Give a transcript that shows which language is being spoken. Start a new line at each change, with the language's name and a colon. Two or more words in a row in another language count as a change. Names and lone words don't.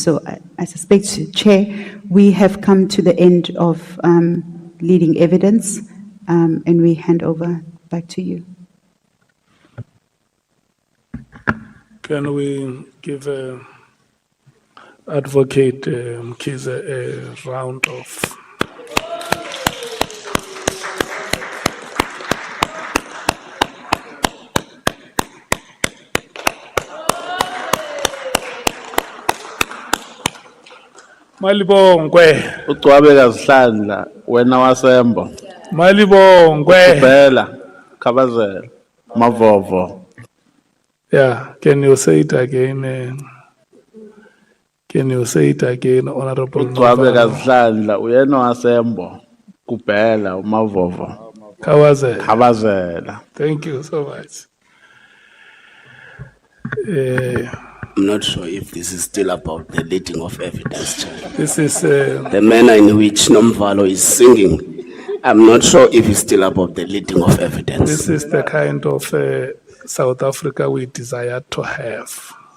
English: So I suspect, Chair, we have come to the end of leading evidence, and we hand over back to you. Can we give Advocate Mkhize a round of Malibongwe.
Zulu: Ucwabeka Zihlandla wena wasembo. Malibongwe. Bela Khabazela Mavovo.
English: Yeah, can you say it again? Can you say it again, Honorable?
Zulu: Ucwabeka Zihlandla uyena wasembo kubhela umavovo. Khabazela.
English: Thank you so much. I'm not sure if this is still about the leading of evidence. This is the manner in which Nomvalo is singing. I'm not sure if it's still about the leading of evidence. This is the kind of South Africa we desire to have.